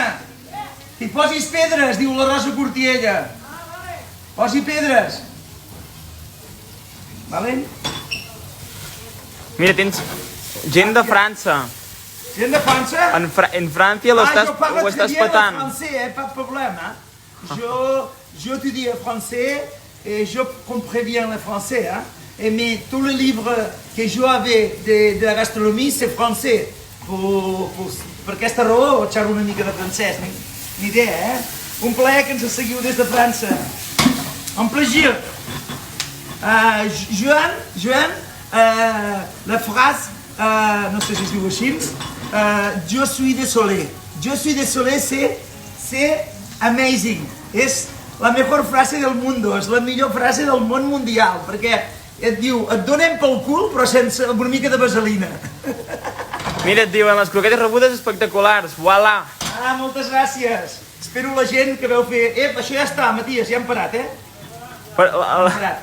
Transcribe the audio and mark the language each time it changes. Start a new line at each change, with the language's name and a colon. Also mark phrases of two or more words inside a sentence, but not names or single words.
Catalan: Que hi posis pedres, diu la Rosa Cortiella. Posi pedres. Vale? Mira, tens gent de França. Gent de França? En França ho estàs petant.
French: Français, pas de problème. Hein? Je te dis français et je comprends bien le français. Hein? Mais tous les livres que je avais de la gastronomie, c'est français.
Catalan: Per aquesta raó, xerro una mica de francès. Ni idea, eh? Un plaer que ens seguiu des de França.
French: Un plaisir. Joan, la phrase,
Catalan: no sé si es diu així,
French: je suis désolé. Je suis désolé, c'est amazing.
Spanish: És la mejor frase del mundo,
Catalan: és la millor frase del món mundial, perquè et diu, et donem pel cul, però sense una mica de vaselina. Mira, et diuen les croquetes rebudes espectaculars.
French: Voilà.
Catalan: Ah, moltes gràcies. Espero la gent que veu fer... Això ja està, Matías, ja hem parat, eh? Hem parat.